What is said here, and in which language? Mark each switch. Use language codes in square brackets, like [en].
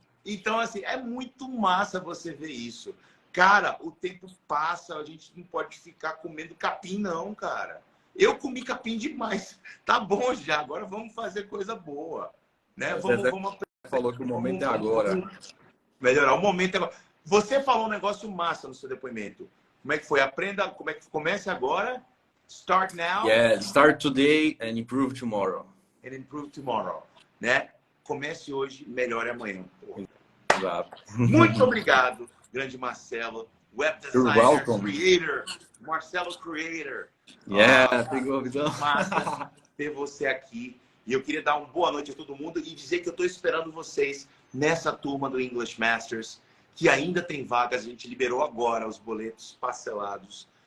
[pt] Então, assim, é muito massa você ver isso. Cara, o tempo passa, a gente não pode ficar comendo capim, não, cara. Eu comi capim demais. Tá bom já, agora vamos fazer coisa boa. Né? Vamos falou que o momento é agora. Melhorar, o momento é agora. Você falou um negócio massa no seu depoimento. Como é que foi? Aprenda, como é que comece agora? [en] Start now. Yeah, start today and improve tomorrow. And improve tomorrow. Né? [pt] Comece hoje, melhore amanhã. Exato. Muito obrigado, grande Marcelo. Web designer, creator. Marcelo Creator. Yeah, pegou, visão. Massa ter você aqui. E eu queria dar uma boa noite a todo mundo e dizer que eu estou esperando vocês nessa turma do English Masters, que ainda tem vagas. A gente liberou agora os boletos parcelados.